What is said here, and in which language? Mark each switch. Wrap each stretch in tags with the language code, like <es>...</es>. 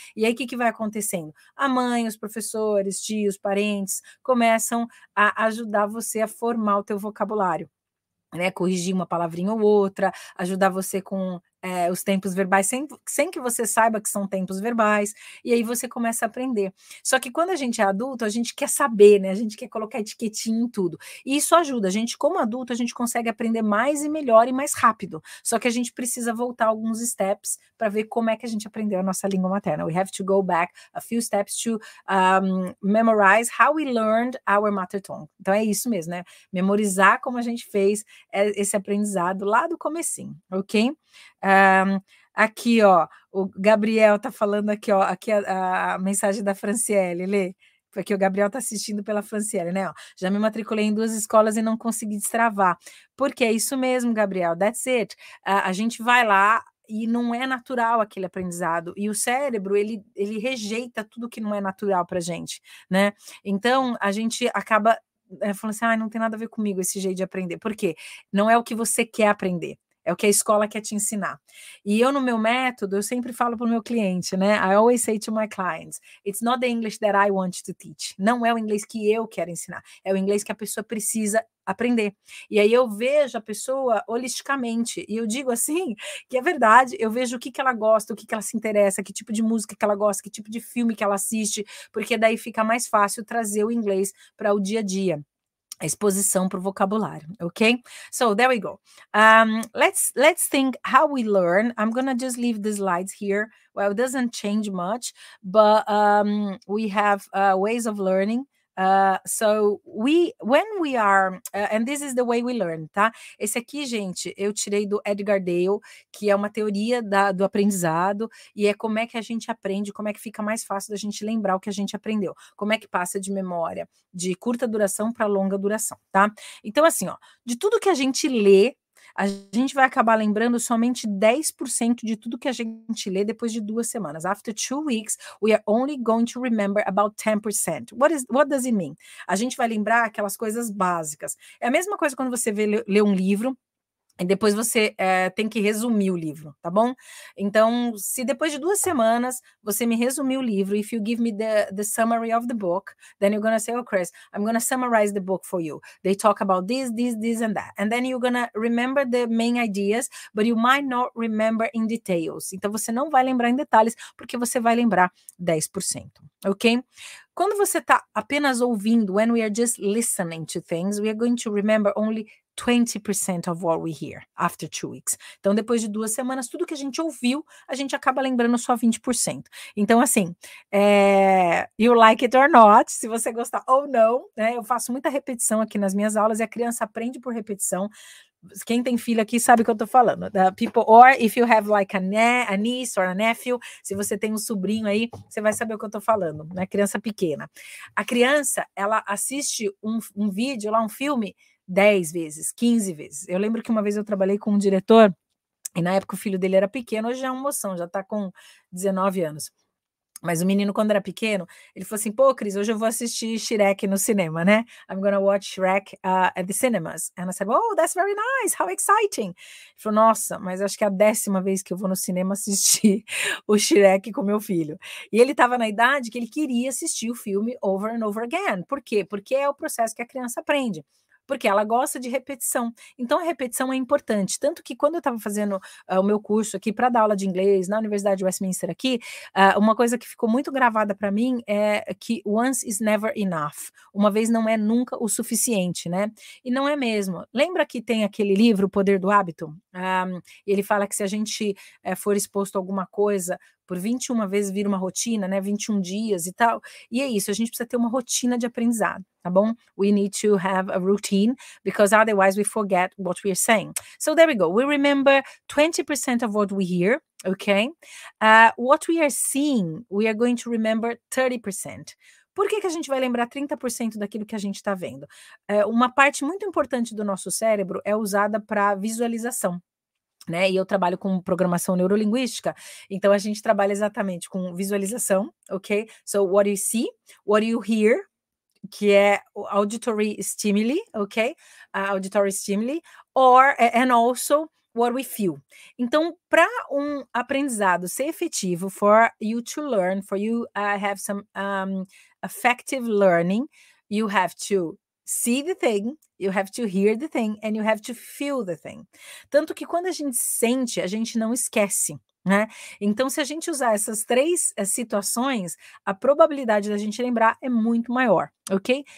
<pt>E aí, o que vai acontecendo? A mãe, os professores, tios, parentes, começam a ajudar você a formar o teu vocabulário, né, corrigir uma palavrinha ou outra, ajudar você com os tempos verbais, sem que você saiba que são tempos verbais, e aí você começa a aprender. Só que quando a gente é adulto, a gente quer saber, né, a gente quer colocar etiquetinha em tudo, e isso ajuda, a gente como adulto, a gente consegue aprender mais e melhor e mais rápido, só que a gente precisa voltar alguns steps para ver como é que a gente aprendeu a nossa língua materna.</pt> <en>We have to go back a few steps to memorize how we learned our mother tongue.</en> <pt>Então é isso mesmo, né, memorizar como a gente fez esse aprendizado lá do comecinho, ok? Aqui, ó, o Gabriel tá falando aqui, ó, aqui a mensagem da Franciele, lê. Porque o Gabriel tá assistindo pela Franciele, né? Ó, já me matriculei em 2 escolas e não consegui destravar. Porque é isso mesmo, Gabriel,</pt> <en>that's it.</en> <pt>A gente vai lá e não é natural aquele aprendizado. E o cérebro, ele rejeita tudo que não é natural pra gente, né? Então, a gente acaba falando assim, não tem nada a ver comigo esse jeito de aprender. Por quê? Não é o que você quer aprender. É o que a escola quer te ensinar. E eu, no meu método, eu sempre falo para o meu cliente, né?</pt> <en>I always say to my clients, it's not the English that I want to teach.</en> <pt>Não é o inglês que eu quero ensinar. É o inglês que a pessoa precisa aprender. E aí eu vejo a pessoa holisticamente. E eu digo assim, que é verdade. Eu vejo o que ela gosta, o que ela se interessa, que tipo de música que ela gosta, que tipo de filme que ela assiste, porque daí fica mais fácil trazer o inglês para o dia a dia. A exposição para o vocabulário, ok?</pt> <en>So there we go. Let's think how we learn. I'm gonna just leave the slides here. Well, it doesn't change much, but we have ways of learning. So when we are, and this is the way we learn, tá?</en> <pt>Esse aqui, gente, eu tirei do Edgar Dale, que é uma teoria do aprendizado, e é como é que a gente aprende, como é que fica mais fácil da gente lembrar o que a gente aprendeu, como é que passa de memória de curta duração para longa duração, tá? Então, assim, ó, de tudo que a gente lê, a gente vai acabar lembrando somente 10% de tudo que a gente lê depois de 2 semanas.</pt> <en>After 2 weeks, we are only going to remember about 10%. What does it mean?</en> <pt>A gente vai lembrar aquelas coisas básicas. É a mesma coisa quando você lê um livro, e depois você tem que resumir o livro, tá bom? Então, se depois de 2 semanas você me resumir o livro,</pt> <en>if you give me the summary of the book, then you're gonna say, oh, Chris, I'm gonna summarize the book for you. They talk about this, and that. And then you're gonna remember the main ideas, but you might not remember in details.</en> <pt>Então, você não vai lembrar em detalhes, porque você vai lembrar 10%, ok? Quando você está apenas ouvindo,</pt> <en>when we are just listening to things, we are going to remember only 20% of what we hear after 2 weeks.</en> <pt>Então, depois de 2 semanas, tudo que a gente ouviu, a gente acaba lembrando só 20%. Então, assim,</pt> <en>you like it or not,</en> <pt>se você gostar ou não, né? Eu faço muita repetição aqui nas minhas aulas e a criança aprende por repetição. Quem tem filho aqui sabe o que eu tô falando.</pt> <en>The people, or if you have like a niece or a nephew,</en> <pt>se você tem um sobrinho aí, você vai saber o que eu tô falando, né? Criança pequena. A criança, ela assiste um vídeo lá, um filme, 10 vezes, 15 vezes. Eu lembro que uma vez eu trabalhei com um diretor, e na época o filho dele era pequeno, hoje já é um moção, já tá com 19 anos. Mas o menino, quando era pequeno, ele falou assim, pô, Cris, hoje eu vou assistir Shrek no cinema, né?</pt> <en>I'm gonna watch Shrek at the cinemas. And I said, oh, that's very nice, how exciting.</en> <pt>Ele falou, nossa, mas acho que é a 10ª vez que eu vou no cinema assistir o Shrek com meu filho. E ele estava na idade que ele queria assistir o filme</pt> <en>over and over again.</en> <pt>Por quê? Porque é o processo que a criança aprende. Porque ela gosta de repetição. Então, a repetição é importante. Tanto que quando eu estava fazendo o meu curso aqui para dar aula de inglês na Universidade de Westminster aqui, uma coisa que ficou muito gravada para mim é que</pt> <en>once is never enough.</en> <pt>Uma vez não é nunca o suficiente, né? E não é mesmo. Lembra que tem aquele livro, O Poder do Hábito? Ele fala que se a gente for exposto a alguma coisa por 21 vezes vira uma rotina, né? 21 dias e tal. E é isso, a gente precisa ter uma rotina de aprendizado, tá bom?</pt> <en>We need to have a routine because otherwise we forget what we are saying. So there we go. We remember 20% of what we hear, okay? What we are seeing, we are going to remember 30%.</en> <pt>Por que a gente vai lembrar 30% daquilo que a gente está vendo? Uma parte muito importante do nosso cérebro é usada para visualização. Né? E eu trabalho com programação neurolinguística, então a gente trabalha exatamente com visualização, ok?</pt> <en>So what you see, what you hear,</en> <pt>que é o</pt> <en>auditory stimuli, ok? Auditory stimuli, and also what we feel.</en> <pt>Então, para um aprendizado ser efetivo,</pt> <en>for you to learn, for you have some effective learning, you have to see the thing, you have to hear the thing, and you have to feel the thing.</en> <pt>Tanto que quando a gente sente, a gente não esquece, né? Então, se a gente usar essas 3 situações, a probabilidade da gente lembrar é muito maior, ok?</pt>